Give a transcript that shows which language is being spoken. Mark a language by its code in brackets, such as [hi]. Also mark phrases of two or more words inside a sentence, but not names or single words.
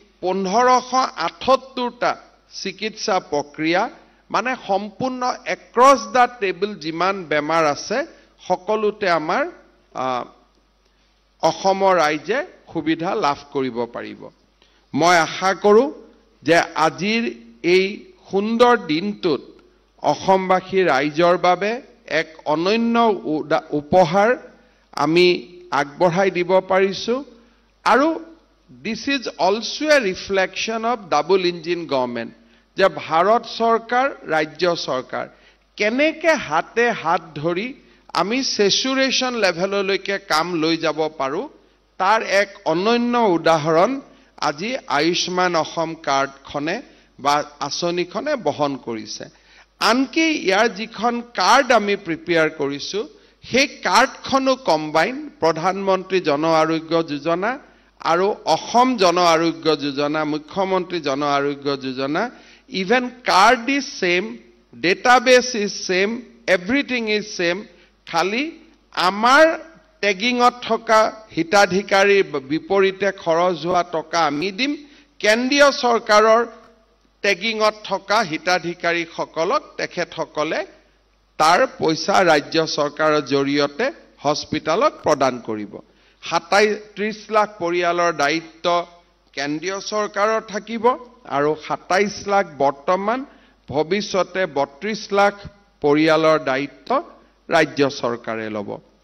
[as] 1578টা চিকিৎসা প্ৰক্ৰিয়া মানে সম্পূৰ্ণ [en] across the table [as] যিমান বেমাৰ আছে সকলোতে আমাৰ অসমৰ ৰাইজে সুবিধা লাভ কৰিব পাৰিব মই আশা কৰোঁ যে আজিৰ এই সুন্দৰ দিনটোত অসমবাসী ৰাইজৰ বাবে এক অনন্য উপহাৰ আমি আগবঢ়াই দিব পাৰিছো আৰু [en] this is also a reflection of double engine government [as] যে ভাৰত চৰকাৰ ৰাজ্য চৰকাৰ কেনেকে হাতে হাত ধৰি আমি [en] saturation levelলৈকে [as] কাম লৈ যাব পাৰো তাৰ এক অনন্য উদাহৰণ আজি আয়ুষ্মান অসম কাৰ্ডখনে বা আঁচনিখনে বহন কৰিছে আনকি ইয়াৰ যিখন কাৰ্ড আমি প্ৰিপেয়াৰ কৰিছো সেই কাৰ্ডখনো কম্বাইন প্ৰধানমন্ত্ৰী জন আৰোগ্য যোজনা আৰু অসম জন আৰোগ্য যোজনা মুখ্যমন্ত্ৰী জন আৰোগ্য যোজনা [en] even card is same database is same everything is same [as] খালি আমাৰ টেগিংত থকা হিতাধিকাৰী বিপৰীতে খৰচ হোৱা টকা আমি দিম কেন্দ্ৰীয় চৰকাৰৰ টেগিংত থকা হিতাধিকাৰী সকলক তেখেতসকলে তাৰ পইচা ৰাজ্য চৰকাৰৰ জৰিয়তে হস্পিটালত প্ৰদান কৰিব 37 লাখ পৰিয়ালৰ দায়িত্ব কেন্দ্ৰীয় চৰকাৰৰ থাকিব আৰু 27 লাখ বৰ্তমান ভৱিষ্যতে 32 লাখ পৰিয়ালৰ দায়িত্ব ৰাজ্য চৰকাৰে ল'ব